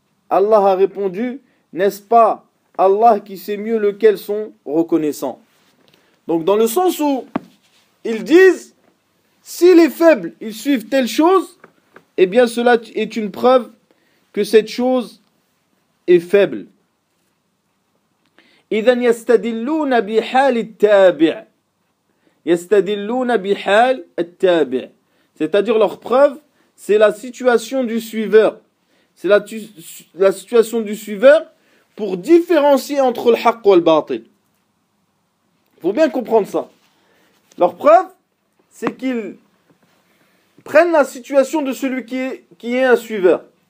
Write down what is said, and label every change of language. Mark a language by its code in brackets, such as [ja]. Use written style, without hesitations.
[fr] Allah a répondu, n'est-ce pas Allah qui sait mieux lequel sont reconnaissants? Donc dans le sens où ils disent, si les faibles, ils suivent telle chose, eh bien cela est une preuve que cette chose est faible. [ar] إذن يستدلون بحال التابع. يستدلون بحال التابع. [fr] C'est-à-dire leur preuve, c'est la situation du suiveur. C'est la situation du suiveur pour différencier entre le haqq et le batil. Il faut bien comprendre ça. Leur preuve, c'est qu'ils prennent la situation de celui qui est un suiveur.